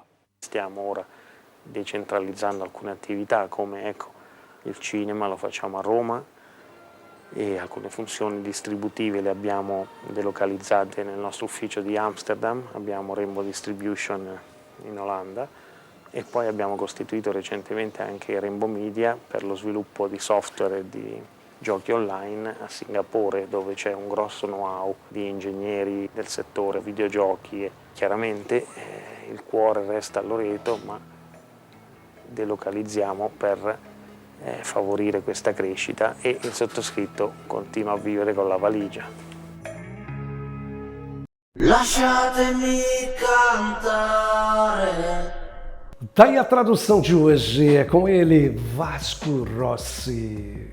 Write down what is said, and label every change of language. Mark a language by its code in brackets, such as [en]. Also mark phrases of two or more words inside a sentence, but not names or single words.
[it] Stiamo ora decentralizzando alcune attività come il cinema, lo facciamo a Roma e alcune funzioni distributive le abbiamo delocalizzate nel nostro ufficio di Amsterdam, abbiamo Rainbow Distribution in Olanda e poi abbiamo costituito recentemente anche Rainbow Media per lo sviluppo di software e di giochi online a Singapore, dove c'è un grosso know-how di ingegneri del settore videogiochi e chiaramente il cuore resta a Loreto, ma delocalizziamo per favorire questa crescita e il sottoscritto continua a vivere con la valigia. Lasciatemi cantare. [pt] Tá aí a tradução de hoje, é com ele, Vasco Rossi.